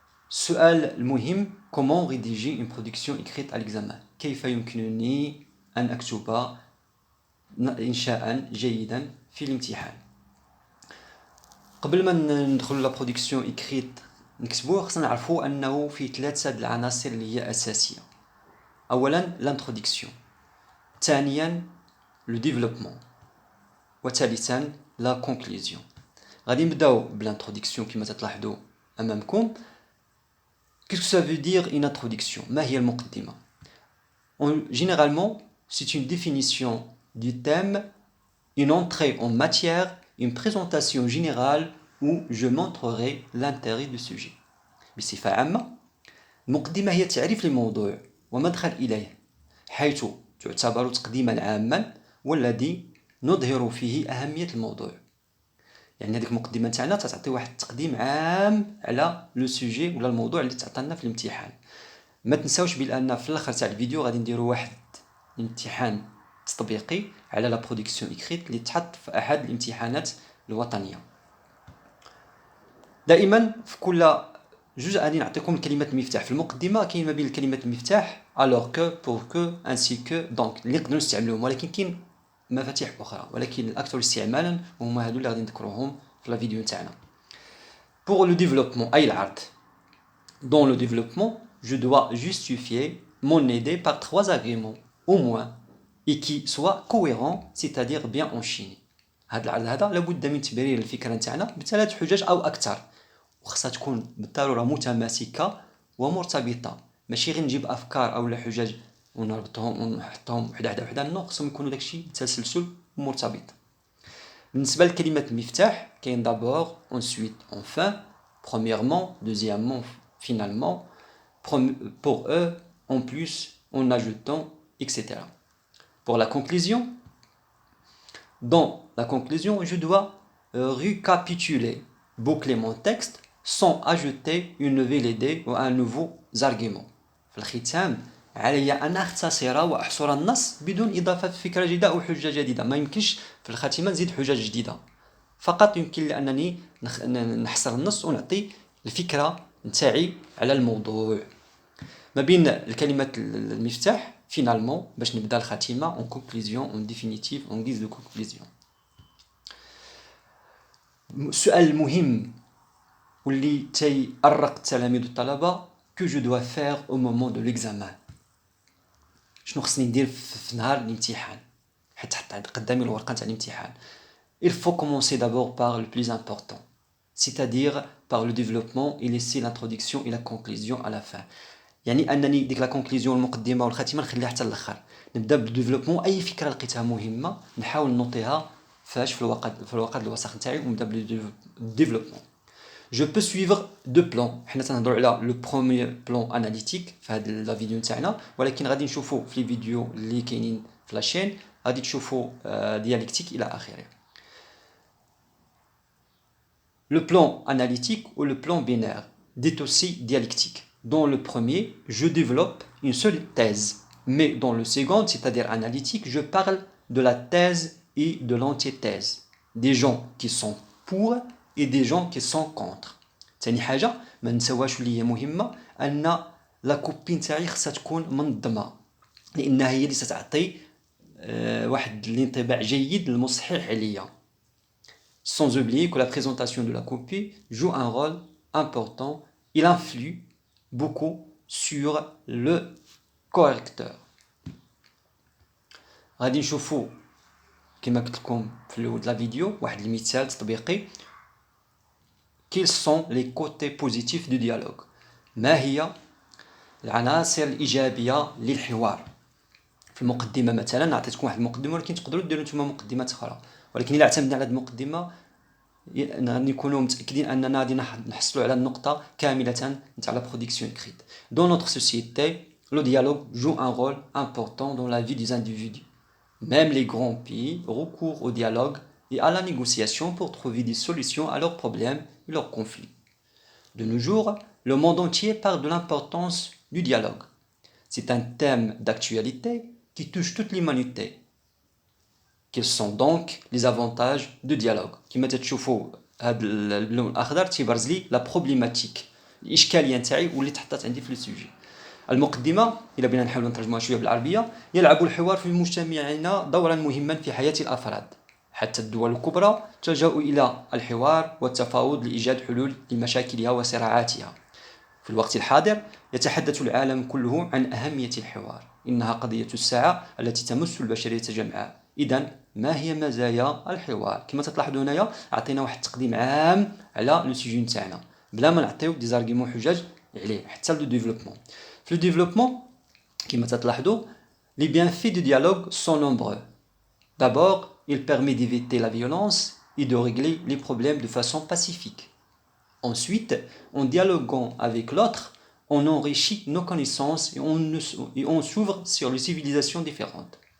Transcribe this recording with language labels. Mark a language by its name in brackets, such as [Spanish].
[Arabic] السؤال المهم: [French] comment rédiger une production écrite à l'examen؟ [Arabic] كيف يمكنني أن أكتب إنشاء جيدا في الامتحان؟ قبل ما ندخل لا برودكسيون إكريت نكتبوه خصنا نعرفوا أنه في ثلاثة العناصر اللي هي أساسية. أولا لانترودكسيون، ثانيا لو ديفلوبمون، وثالثا لا كونكلوزيون. غادي نبداو بالانترودكسيون كما تلاحظوا أمامكم. [French] Qu'est-ce que ça veut dire une introduction? [Arabic] ما هي المقدمة؟ [French] Généralement, c'est une définition du thème, une entrée en matière, une présentation générale où je montrerai l'intérêt du sujet. [Arabic] بصفة عامة، المقدمة هي تعريف للموضوع ومدخل إليه، حيث تعتبر تقديما عاما والذي نظهر فيه أهمية الموضوع. يعني هذيك المقدمه تاعنا تعطي واحد التقديم عام على لو سوجي ولا الموضوع اللي تعطينا في الامتحان. ما تنساوش بان في الاخر تاع الفيديو غادي نديروا واحد الامتحان تطبيقي على لا برودكسيون إكريت اللي تحط في احد الامتحانات الوطنيه. دائما في كل جوج غادي نعطيكم كلمه المفتاح. في المقدمه كاين ما بين الكلمه المفتاح alors que pour que ainsi que donc اللي نقدروا نستعملوهم، ولكن كاين مفاتيح أخرى ولكن الأكثر استعمالا هما هادو اللي غادي نذكروهم في الفيديو تاعنا. [French] Pour le développement [Arabic] أي العرض. [French] Dans le développement, je dois justifier mon idée par 3 arguments au moins et qui soient cohérents, c'est-à-dire bien enchaînés. [Arabic] هاد العرض هذا لابد من تبرير الفكرة تاعنا بثلاث حجج أو أكثر، وخصها تكون بالضرورة متماسكة ومرتبطة، ماشي غير نجيب أفكار أو حجج ونربطهم ونحطهم وحده وحده. نو، خصهم يكونوا داكشي تسلسل مرتبط. بالنسبه لكلمه المفتاح كاين دابور، [French] ensuite, enfin, premièrement, deuxièmement, finalement, pour eux, en plus, en ajoutant, etc. Pour la conclusion, dans la conclusion, je dois récapituler, boucler mon texte sans ajouter une nouvelle idée ou un nouveau argument. [Arabic] في الختام علي أن أختصر وأحصر النص بدون إضافة فكرة جديدة أو حجة جديدة. ما يمكنش في الخاتمة نزيد حجج جديدة، فقط يمكن لأنني نحصر النص ونعطي الفكرة نتاعي على الموضوع. ما بين الكلمة المفتاح [French] finalement [Arabic] باش نبدا الخاتمة [French] en conclusion, en définitive, en guise de conclusion. [Arabic] السؤال المهم واللي تيأرق التلاميذ والطلبة: [French] que je dois faire au moment de l'examen؟ [Arabic] شنو خصني ندير في نهار الامتحان حتى قدامي الورقه تاع الامتحان؟ [French] Il faut commencer d'abord par le plus important, c'est-à-dire par le développement et laisser l'introduction et la conclusion à la fin. [Arabic] يعني انني ديك لا كونكلوزيون المقدمه والخاتمه نخليها حتى الاخر. نبدا بالديفلوبمون، اي فكره لقيتها مهمه نحاول نوطيها فاش في الوقت الوسخ نتاعي ونبدا بالديفلوبمون. [French] Je peux suivre deux plans. [Arabic] حنا تنهضروا على لو بروميير بلان اناليتيك في هاد لا فيديو تاعنا، ولكن غادي نشوفوا في لي فيديو اللي كاينين في لاشين غادي تشوفوا ديالكتيك الى اخره. [French] Le plan analytique ou le plan binaire, dit aussi dialectique. Dans le premier, je développe une seule thèse, mais dans le second, c'est-à-dire analytique, je parle de la thèse et de l'antithèse, des gens qui sont pour et des gens qui sont contre. [Arabic] ثاني حاجه ما نسواش اللي هي مهمه ان لا كوبي نتاعي خصها تكون منظمه، لانها هي اللي ستعطي واحد الانطباع جيد المصحح عليا. [French] Sans oublier que la présentation de la copie joue un rôle important, il influe beaucoup sur le correcteur. [Arabic] غادي نشوفوا كما قلت لكم في الاول د لا فيديو واحد المثال تطبيقي. [French] quels sont les côtés positifs du dialogue. [Arabic] ما هي العناصر الإيجابية للحوار؟ في المقدمة مثلا عطيتكم واحد المقدمة، ولكن تقدروا ديروا نتوما مقدمات أخرى، ولكن إلا اعتمدنا على هذه المقدمة غادي نكونوا متأكدين أننا غادي نحصلوا على النقطة كاملة نتاع la production écrite. [French] Dans notre société, le dialogue joue un rôle important dans la vie des individus. Même les grands pays recourent au dialogue et à la négociation pour trouver des solutions à leurs problèmes et leurs conflits. De nos jours, le monde entier parle de l'importance du dialogue. C'est un thème d'actualité qui touche toute l'humanité. Quels sont donc les avantages du dialogue? [Arabic] كما تشوفوا هذا اللون الأخضر تيبرز لي لا بروبليماتيك، الإشكالية نتاعي واللي تحطات عندي في السوجي. المقدمة إلا بنا نحاول نترجمها شوية بالعربية: يلعب الحوار في مجتمعنا دورا مهما في حياة الأفراد. حتى الدول الكبرى تلجأ إلى الحوار والتفاوض لإيجاد حلول لمشاكلها وصراعاتها. في الوقت الحاضر يتحدث العالم كله عن أهمية الحوار، إنها قضية الساعة التي تمس البشرية جمعاء. إذن ما هي مزايا الحوار؟ كما تلاحظوا هنايا عطينا واحد التقديم عام على لو سيجي نتاعنا بلا ما نعطيو دي زارغيمون حجاج عليه حتى لو ديفلوبمون. في لو ديفلوبمون كما تلاحظوا [French] les bienfaits du dialogue sont nombreux. D'abord, il permet d'éviter la violence et de régler les problèmes de façon pacifique. Ensuite, en dialoguant avec l'autre, on enrichit nos connaissances et on s'ouvre sur les civilisations différentes.